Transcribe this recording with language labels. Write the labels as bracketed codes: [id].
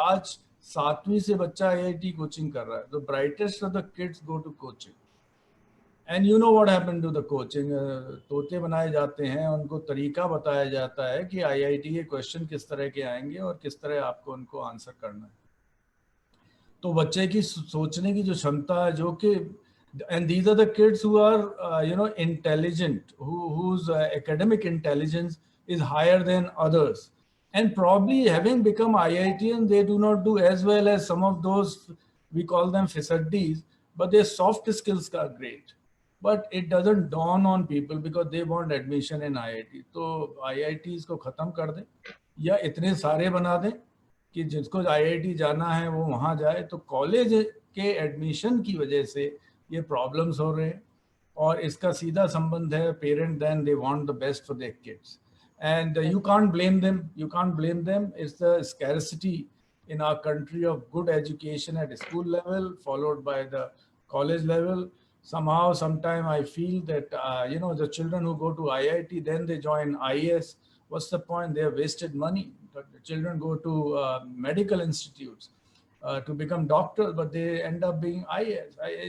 [hi] आज 7वीं से बच्चा IIT कोचिंग कर रहा है। [en] The brightest of the kids go to coaching, and you know what happened to the coaching. [hi] तोते बनाए जाते हैं, उनको तरीका बताया जाता है कि IIT के क्वेश्चन किस तरह के आएंगे और किस तरह आपको उनको आंसर करना है। तो बच्चे की सोचने की जो क्षमता है, जो कि [en] and these are the kids who are intelligent, whose academic intelligence is higher than others, and probably having become IITians, they do not do as well as some of those, we call them fisadis, but their soft skills are great, but it doesn't dawn on people because they want admission in IIT. [hi] तो IITs को खत्म कर दें या इतने सारे बना दें कि जिसको IIT जाना है वो वहाँ जाए। तो कॉलेज के एडमिशन की वजह से ये प्रॉब्लम्स हो रहे हैं, और इसका सीधा संबंध है [en] Parent then they want the best for their kids, and you can't blame them. It's the scarcity in our country of good education at school level followed by the college level. Somehow sometime I feel that the children who go to IIT, then they join IAS. What's the point? They have wasted money. The children go to medical institutes to become doctors, but they end up being IAS.